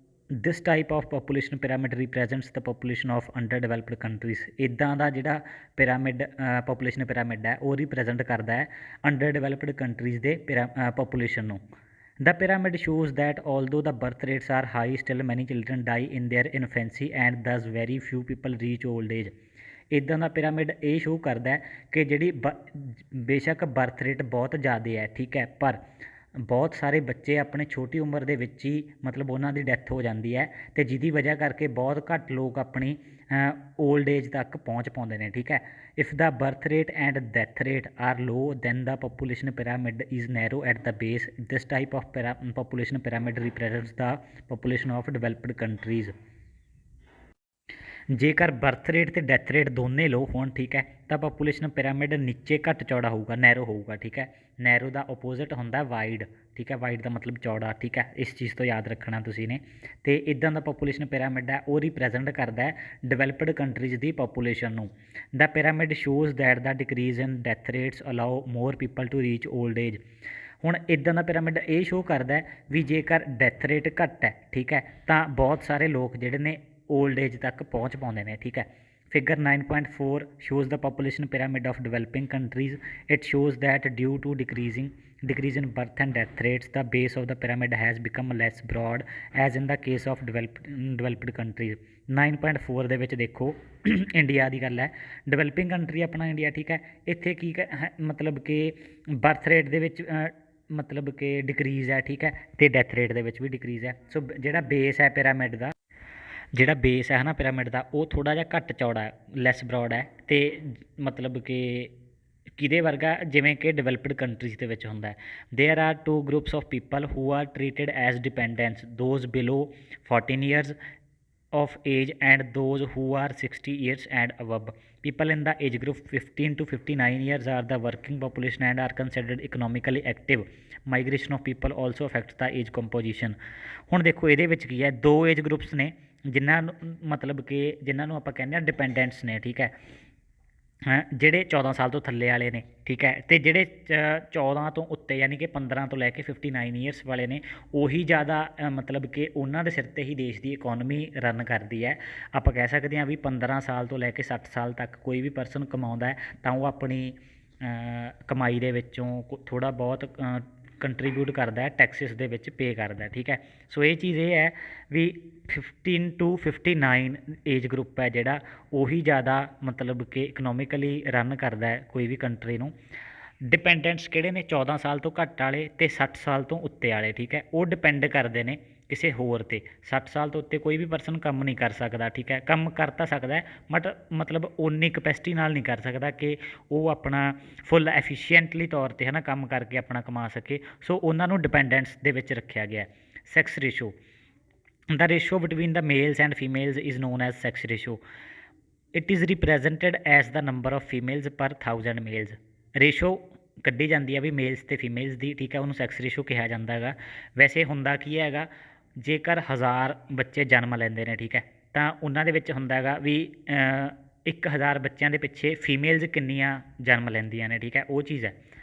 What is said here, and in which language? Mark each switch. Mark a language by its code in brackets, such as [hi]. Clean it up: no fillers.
[en] This type of population pyramid represents the population of underdeveloped countries. [pa] ਇੱਦਾਂ ਦਾ ਜਿਹੜਾ pyramid population pyramid ਹੈ ਉਹ represent ਕਰਦਾ ਹੈ ਅੰਡਰ ਡਿਵੈਲਪਡ ਕੰਟਰੀਜ਼ ਦੇ ਪਾਪੂਲੇਸ਼ਨ ਨੂੰ। [en] The pyramid shows that although the birth rates are high, still many children die in their infancy and thus very few people reach old age। [pa] ਇੱਦਾਂ ਦਾ pyramid ਇਹ show ਕਰਦਾ ਹੈ ਕਿ ਜਿਹੜੀ ਬੇਸ਼ੱਕ birth rate ਬਹੁਤ ਜ਼ਿਆਦਾ ਹੈ, ਠੀਕ ਹੈ, ਪਰ ਬਹੁਤ ਸਾਰੇ ਬੱਚੇ ਆਪਣੇ ਛੋਟੀ ਉਮਰ ਦੇ ਵਿੱਚ ਹੀ ਮਤਲਬ ਉਹਨਾਂ ਦੀ ਡੈਥ ਹੋ ਜਾਂਦੀ ਹੈ ਅਤੇ ਜਿਹਦੀ ਵਜ੍ਹਾ ਕਰਕੇ ਬਹੁਤ ਘੱਟ ਲੋਕ ਆਪਣੀ ਓਲਡ ਏਜ ਤੱਕ ਪਹੁੰਚ ਪਾਉਂਦੇ ਨੇ, ਠੀਕ ਹੈ। [en] If the birth rate and death rate are low then the population pyramid is narrow at the base. This type of population pyramid represents the population of developed countries. [pa] ਜੇਕਰ ਬਰਥ ਰੇਟ ਅਤੇ death rate ਦੋਨੇ ਲੋ ਹੋਣ, ਠੀਕ ਹੈ, ਤਾਂ population pyramid ਨੀਚੇ ਘੱਟ ਚੌੜਾ ਹੋਊਗਾ, ਨੈਰੋ ਹੋਊਗਾ, ਠੀਕ ਹੈ। ਨੈਰੋ ਦਾ ਓਪੋਜ਼ਿਟ ਹੁੰਦਾ ਵਾਈਡ, ਠੀਕ ਹੈ, ਵਾਈਡ ਦਾ ਮਤਲਬ ਚੌੜਾ, ਠੀਕ ਹੈ। ਇਸ ਚੀਜ਼ ਤੋਂ ਯਾਦ ਰੱਖਣਾ ਤੁਸੀਂ ਨੇ। ਅਤੇ ਇੱਦਾਂ ਦਾ ਪਾਪੂਲੇਸ਼ਨ ਪਿਰਾਮਿਡ ਹੈ ਉਹ ਰਿਪ੍ਰੈਜੈਂਟ ਕਰਦਾ ਹੈ ਡਿਵੈਲਪਡ ਕੰਟਰੀਜ਼ ਦੀ ਪਾਪੂਲੇਸ਼ਨ ਨੂੰ। [en] The pyramid shows that the decrease in death rates allow more people to reach old age. [pa] ਹੁਣ ਇੱਦਾਂ ਦਾ ਪਿਰਾਮਿਡ ਇਹ ਸ਼ੋਅ ਕਰਦਾ ਵੀ ਜੇਕਰ ਡੈਥ ਰੇਟ ਘੱਟ ਹੈ, ਠੀਕ ਹੈ, ਤਾਂ ਬਹੁਤ ਸਾਰੇ ਲੋਕ ਜਿਹੜੇ ਨੇ ਓਲਡ ਏਜ ਤੱਕ ਪਹੁੰਚ ਪਾਉਂਦੇ ਨੇ, ਠੀਕ ਹੈ। [en] Figure 9.4 shows the population pyramid of developing countries. It shows that due to decrease in birth and death rates, the base of the pyramid has become less broad as in the case of developed countries. [pa] 9.4 ਦੇ ਵਿੱਚ ਦੇਖੋ India ਦੀ ਗੱਲ ਹੈ, developing country ਆਪਣਾ India, ਠੀਕ ਹੈ। ਇੱਥੇ ਕੀ ਮਤਲਬ ਕਿ ਬਰਥ ਰੇਟ ਦੇ ਵਿੱਚ ਮਤਲਬ ਕਿ ਡਿਕਰੀਜ਼ ਹੈ, ਠੀਕ ਹੈ, ਅਤੇ ਡੈਥ ਰੇਟ ਦੇ ਵਿੱਚ ਵੀ ਡਿਕਰੀਜ਼ ਹੈ। ਸੋ ਜਿਹੜਾ ਬੇਸ ਹੈ ਪਿਰਾਮਿਡ ਦਾ, ਜਿਹੜਾ ਬੇਸ ਹੈ ਨਾ ਪਿਰਾਮਿਡ ਦਾ, ਉਹ ਥੋੜ੍ਹਾ ਜਿਹਾ ਘੱਟ ਚੌੜਾ ਹੈ, ਲੈਸ ਬਰੋਡ ਹੈ, ਅਤੇ ਮਤਲਬ ਕਿ ਕਿਹਦੇ ਵਰਗਾ, ਜਿਵੇਂ ਕਿ ਡਿਵੈਲਪਡ ਕੰਟਰੀਜ਼ ਦੇ ਵਿੱਚ ਹੁੰਦਾ ਹੈ। [en] There are two groups of people who are treated as dependents, those below 14 years of age and those who are 60 years and above. People in the age group 15 to 59 years are the working population and are considered economically active. Migration of people also affects the age composition. [pa] ਹੁਣ ਦੇਖੋ ਇਹਦੇ ਵਿੱਚ ਕੀ ਹੈ, ਦੋ age groups ਨੇ ਜਿਨ੍ਹਾਂ ਨੂੰ ਮਤਲਬ ਕਿ ਜਿਨ੍ਹਾਂ ਨੂੰ ਆਪਾਂ ਕਹਿੰਦੇ ਹਾਂ ਡਿਪੈਂਡੈਂਟਸ ਨੇ, ਠੀਕ ਹੈ, ਜਿਹੜੇ 14 ਸਾਲ ਤੋਂ ਥੱਲੇ ਵਾਲੇ ਨੇ, ਠੀਕ ਹੈ, ਅਤੇ ਜਿਹੜੇ 14 ਤੋਂ ਉੱਤੇ ਯਾਨੀ ਕਿ 15 ਤੋਂ ਲੈ ਕੇ 59 ਈਅਰਸ ਵਾਲੇ ਨੇ, ਉਹੀ ਜ਼ਿਆਦਾ ਮਤਲਬ ਕਿ ਉਹਨਾਂ ਦੇ ਸਿਰ 'ਤੇ ਹੀ ਦੇਸ਼ ਦੀ ਇਕੋਨਮੀ ਰਨ ਕਰਦੀ ਹੈ। ਆਪਾਂ ਕਹਿ ਸਕਦੇ ਹਾਂ ਵੀ 15 ਸਾਲ ਤੋਂ ਲੈ ਕੇ 60 ਸਾਲ ਤੱਕ ਕੋਈ ਵੀ ਪਰਸਨ ਕਮਾਉਂਦਾ ਹੈ ਤਾਂ ਉਹ ਆਪਣੀ ਕਮਾਈ ਦੇ ਵਿੱਚੋਂ ਥੋੜ੍ਹਾ ਬਹੁਤ ਕੰਟਰੀਬਿਊਟ ਕਰਦਾ ਹੈ, ਟੈਕਸਿਸ ਦੇ ਵਿੱਚ ਪੇ ਕਰਦਾ ਹੈ, ਠੀਕ ਹੈ। ਸੋ ਇਹ ਚੀਜ਼ ਇਹ ਹੈ ਵੀ 15 to 59 ਏਜ ਗਰੁੱਪ ਹੈ ਜਿਹੜਾ, ਉਹੀ ਜ਼ਿਆਦਾ ਮਤਲਬ ਕਿ ਇਕਨੋਮਿਕਲੀ ਰਨ ਕਰਦਾ ਹੈ ਕੋਈ ਵੀ ਕੰਟਰੀ ਨੂੰ। ਡਿਪੈਂਡੈਂਟਸ ਕਿਹੜੇ ਨੇ, 14 ਸਾਲ ਤੋਂ ਘੱਟ ਵਾਲੇ ਅਤੇ 60 ਸਾਲ ਤੋਂ ਉੱਤੇ ਵਾਲੇ, ਠੀਕ ਹੈ, ਉਹ ਡਿਪੈਂਡ ਕਰਦੇ ਨੇ ਕਿਸੇ ਹੋਰ 'ਤੇ। 60 ਸਾਲ ਤੋਂ ਉੱਤੇ ਕੋਈ ਵੀ ਪਰਸਨ ਕੰਮ ਨਹੀਂ ਕਰ ਸਕਦਾ, ਠੀਕ ਹੈ, ਕੰਮ ਕਰ ਤਾਂ ਸਕਦਾ ਹੈ ਬਟ ਮਤਲਬ ਓਨੀ ਕਪੈਸਿਟੀ ਨਾਲ ਨਹੀਂ ਕਰ ਸਕਦਾ ਕਿ ਉਹ ਆਪਣਾ ਫੁੱਲ ਐਫੀਸ਼ੀਐਂਟਲੀ ਤੌਰ 'ਤੇ ਹੈ ਨਾ ਕੰਮ ਕਰਕੇ ਆਪਣਾ ਕਮਾ ਸਕੇ। ਸੋ ਉਹਨਾਂ ਨੂੰ ਡਿਪੈਂਡੈਂਟਸ ਦੇ ਵਿੱਚ ਰੱਖਿਆ ਗਿਆ। [en] Sex ratio, the ratio between the males and females is known as sex ratio. It is represented as the number of females per 1000 males. [pa] Ratio ਕੱਢੀ ਜਾਂਦੀ ਹੈ ਵੀ ਮੇਲਸ ਅਤੇ ਫੀਮੇਲਸ ਦੀ, ਠੀਕ ਹੈ, ਉਹਨੂੰ ਸੈਕਸ ਰੇਸ਼ੋ ਕਿਹਾ ਜਾਂਦਾ ਹੈਗਾ। ਵੈਸੇ ਹੁੰਦਾ ਕੀ ਹੈਗਾ, ਜੇਕਰ 1000 ਬੱਚੇ ਜਨਮ ਲੈਂਦੇ ਨੇ, ਠੀਕ ਹੈ, ਤਾਂ ਉਹਨਾਂ ਦੇ ਵਿੱਚ ਹੁੰਦਾ ਹੈਗਾ ਵੀ 1000 ਬੱਚਿਆਂ ਦੇ ਪਿੱਛੇ ਫੀਮੇਲਸ ਕਿੰਨੀਆਂ ਜਨਮ ਲੈਂਦੀਆਂ ਨੇ, ਠੀਕ ਹੈ, ਉਹ ਚੀਜ਼ ਹੈ।